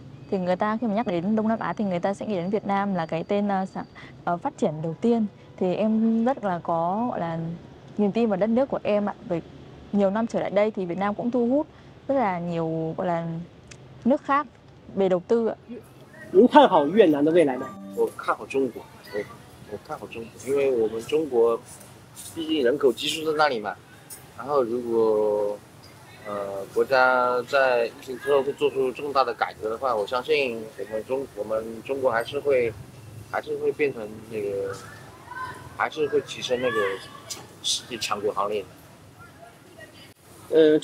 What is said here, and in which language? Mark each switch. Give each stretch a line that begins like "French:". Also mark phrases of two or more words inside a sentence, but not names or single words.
Vietnamese: Thì người ta khi mà nhắc đến Đông Nam Á thì người ta sẽ nghĩ đến Việt Nam là cái tên phát triển đầu tiên. Thì em rất là có gọi là niềm tin vào đất nước của em ạ. Bởi nhiều năm trở lại đây thì Việt Nam cũng thu hút rất là nhiều gọi là nước khác về đầu tư ạ.
Chinese: 您看好越南的未来吗？我看好中国，我看好中国，因为我们中国毕竟人口基数在那里嘛。然后如果国家在疫情之后会做出重大的改革的话，我相信我们中国还是会变成那个，还是会提升那个世界强国行列的。